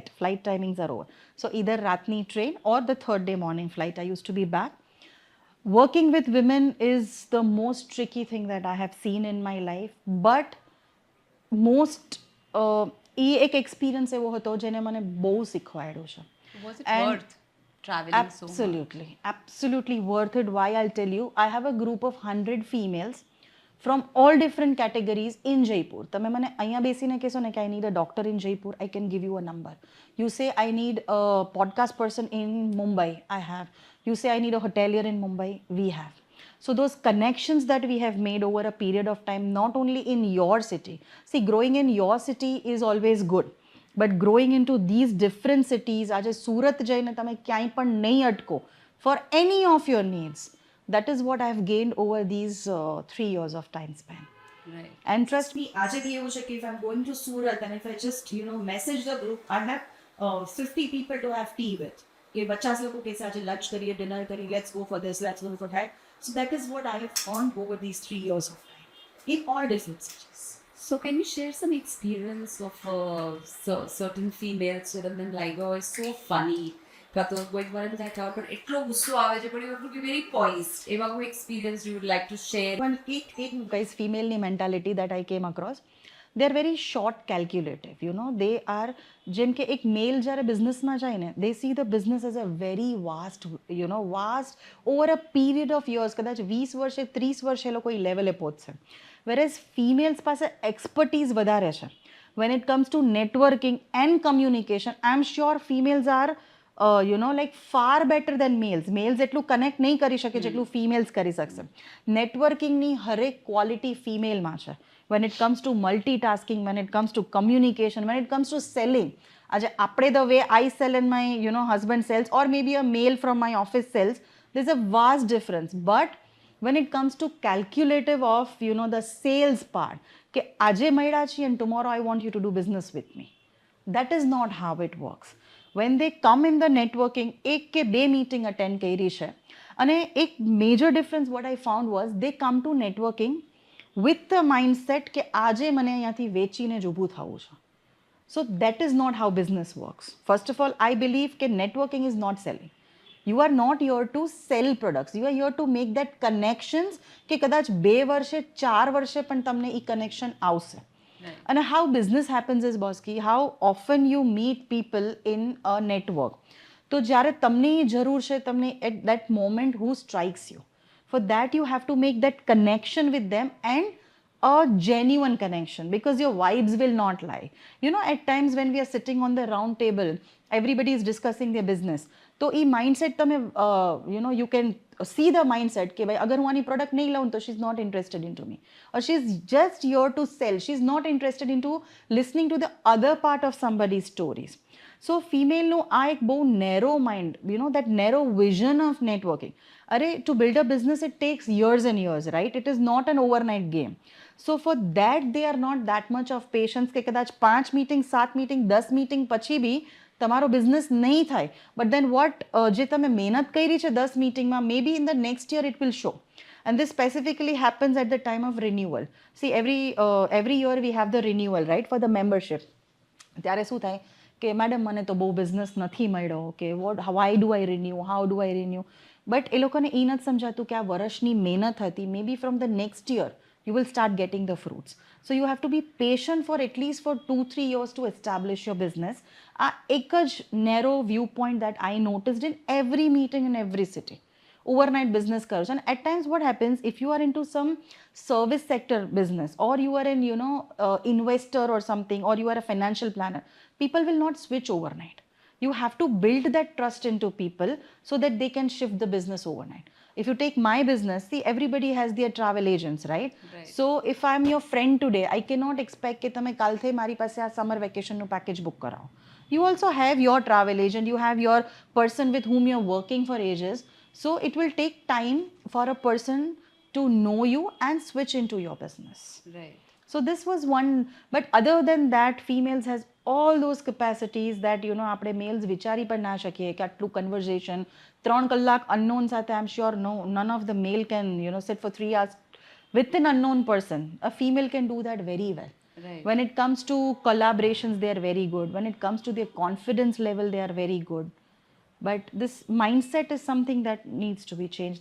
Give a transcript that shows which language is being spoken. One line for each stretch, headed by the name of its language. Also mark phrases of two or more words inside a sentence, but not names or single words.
English: Flight timings are over. So either Ratni train or the third day morning flight, I used to be back. Working with women is the most tricky thing that I have seen in my life. But most
Gujarati: એ એક એક્સપિરિયન્સ એવો હતો જેને મને બહુ શીખવાડ્યું છે.
English: Was it And worth traveling so much? Absolutely worth it. Why? I'll tell you. I have a group of 100 females from all different categories in Jaipur.
Gujarati: તમે મને અહીંયા બેસીને કહેશો ને કે
English: I need a doctor in Jaipur, I can give you a number. You say I need a podcast person in Mumbai, I have. You say I need a hotelier in Mumbai, we have. So those connections that we have made over a period of time, not only in your city. See, growing in your city is always good. But growing into these different cities,
Gujarati: આજે સુરત જઈને તમે ક્યાંય પણ નહીં અટકો
English: for any of your needs. That is what I have gained over these 3 years of time span. Right. And trust me,
Gujarati: આજે બી એવું છે કે
English: if I'm going to Surat and if I just, message the group, I have 50 people to have tea with.
Gujarati: કે 50 લોકો કે આજે lunch કરીએ,
English: dinner કરીએ, let's go for this, let's go for that. So that is what I have earned over these 3 years of time in all different cities. So can you share some experience of certain females with them like, oh, it's so funny.
Gujarati: કાં તો કોઈ વાર બધા કહેવા પણ એટલો ગુસ્સો આવે છે પણ
English: it would be very poised.
Gujarati: એવા કોઈ
English: experience you would like to share? One guys, female mentality that I came across, they are very short calculative. They are,
Gujarati: જેમ કે એક મેલ જ્યારે બિઝનેસમાં જાય ને,
English: they see the business as a very vast over a period of years.
Gujarati: કદાચ 20 વર્ષે 30 વર્ષે એ લોકો એ લેવલે પહોંચશે.
English: Whereas females
Gujarati: પાસે expertise વધારે છે.
English: When it comes to networking and communication, I'm sure females are like far better than males.
Gujarati: Males એટલું કનેક્ટ નહીં કરી શકે જેટલું females કરી શકશે. નેટવર્કિંગની હરેક ક્વોલિટી ફિમેલમાં છે.
English: When it comes to multitasking, when it comes to communication, when it comes to selling.
Gujarati: આજે આપણે
English: the way I sell and my husband sells, or maybe a male from my office sells, there's a vast difference. But when it comes to calculative of the sales part
Gujarati: કે આજે મળ્યા છીએ
English: and tomorrow I want you to do business with me. That is not how it works. When they come in the networking,
Gujarati: એક કે બે
English: meeting attend
Gujarati: કરી છે અને એક
English: major difference what I found was they come to networking with the mindset
Gujarati: કે આજે મને અહીંયાથી વેચીને જ ઊભું થવું છે.
English: So that is not how business works. First of all, I believe that networking is not selling. You are not here to sell products. You are here to make that connections
Gujarati: કે કદાચ 2 વર્ષે 4 વર્ષે પણ તમને એ
English: connection આવશે. Right. And how business happens is Boski, how often you meet people in a network.
Gujarati: તો જ્યારે તમને એ જરૂર છે તમને
English: at that moment who strikes you. For that you have to make that connection with them and a genuine connection because your vibes will not lie. At times when we are sitting on the round table, everybody is discussing their business. So e mindset તમે you can see the mindset
Gujarati: કે ભાઈ અગર હું આની પ્રોડક્ટ નહીં લઉં તો
English: she's not interested into me or she's just here to sell. She's not interested into listening to the other part of somebody's stories. So female
Gujarati: નું આ એક બહુ
English: narrow mind, that narrow vision of networking. અરે to build a business it takes years and years, right? It is not an overnight game. So for that they are not that much of patience
Gujarati: કે કદાચ
English: 5 meeting 7 meeting 10 meeting
Gujarati: પછી બી તમારો બિઝનેસ નહીં થાય
English: But then what
Gujarati: જે તમે મહેનત કરી છે 10 મિટિંગમાં
English: May be in the next year it will show and this specifically happens at the time of renewal. See, every year we have the renewal, right, for the membership.
Gujarati: ત્યારે શું થાય કે મેડમ મને તો બહુ બિઝનેસ નથી મળ્યો કે
English: why do I renew, how do I renew, બટ
Gujarati: એ લોકોને એ નથી સમજાતું કે આ વર્ષની મહેનત હતી
English: May be from the next year you will start getting the fruits. So you have to be patient for at least for 2-3 years to establish your business.
Gujarati: Ek જ
English: narrow viewpoint that I noticed in every meeting in every city. Overnight business curves. And at times what happens if you are into some service sector business or you are in investor or something or you are a financial planner, people will not switch overnight. You have to build that trust into people so that they can shift the business overnight. If you take my business, see, everybody has their travel agents, right? So if I'm your friend today, I cannot expect
Gujarati: કે તમે કાલથી મારી પાસે આ
English: summer vacation નું package book કરાવો. You also have your travel agent, you have your person with whom you're working for ages. So it will take time for a person to know you and switch into your business. Right. So this was one, but other than that, females has all those capacities that
Gujarati: આપણે males વિચારી પણ ના શકીએ કે આટલું conversation 3 કલાક unknown સાથે
English: I'm sure none of the male can sit for 3 hours with an unknown person. A female can do that very well. Right. When it comes to collaborations they are very good. When it comes to their confidence level they are very good. But this mindset is something that needs to be changed.